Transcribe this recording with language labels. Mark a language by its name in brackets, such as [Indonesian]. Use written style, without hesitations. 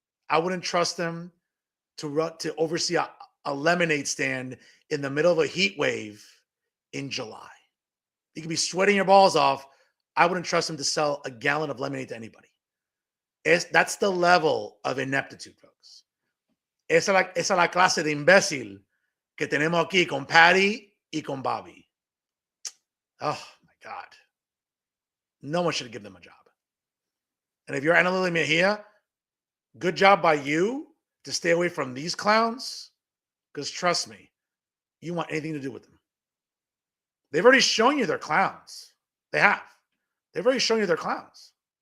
[English] I wouldn't trust them to oversee a lemonade stand in the middle of a heat wave in July. You could be sweating your balls off. I wouldn't trust them to sell a gallon of lemonade to anybody. That's the level of ineptitude, folks. [Spanish] Esa es la clase de imbécil que tenemos aquí con Patty y con Bobby. [English] Oh, my God. No one should give them a job. And if you're Ana Lily Mejia, good job by you to stay away from these clowns, because trust me, you want anything to do with them. They've already shown you they're clowns. They have. They've already shown you they're clowns.